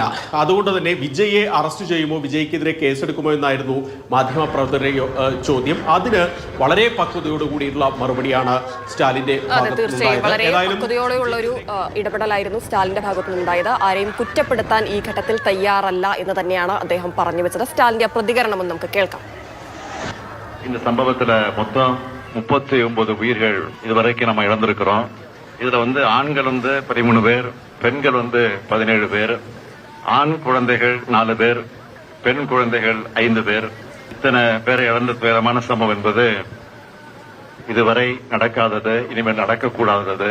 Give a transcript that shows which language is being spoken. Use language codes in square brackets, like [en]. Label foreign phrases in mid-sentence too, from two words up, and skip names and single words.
[ml] അതുകൊണ്ട് തന്നെ വിജയെ അറസ്റ്റ് ചെയ്യുമോ, വിജയ്ക്കെതിരെ കേസെടുക്കുമോ എന്നായിരുന്നു മാധ്യമപ്രവർത്തകരുടെ ചോദ്യം. അതിന് വളരെ പക്വതയോടുകൂടിയിട്ടുള്ള മറുപടിയാണ് സ്റ്റാലിന്റെ പക്വതയോടെയുള്ള ഒരു ഇടപെടലായിരുന്നു സ്റ്റാലിന്റെ ഭാഗത്തുനിന്നുണ്ടായത്. ആരെയും കുറ്റപ്പെടുത്താൻ ഈ ഘട്ടത്തിൽ തയ്യാറല്ല എന്ന് തന്നെയാണ് അദ്ദേഹം പറഞ്ഞു വെച്ചത്. സ്റ്റാലിന്റെ പ്രതികരണം നമുക്ക് കേൾക്കാം. [ta] இந்த சம்பவத்துல மொத்தம் 39 உயிர்கள் இதுவரைக்கும் நம்ம இழந்திருக்கிறோம். இதுல ஆண்கள் 13 பேர், பெண்கள் 17 பேர், ஆண் குழந்தைகள் 4 பேர், பெண் குழந்தைகள் 5 பேர். இத்தனை பேரை இழந்த துயரமான சம்பவம் என்பது இதுவரை நடக்காதது, இனிமேல் நடக்கக்கூடாதது.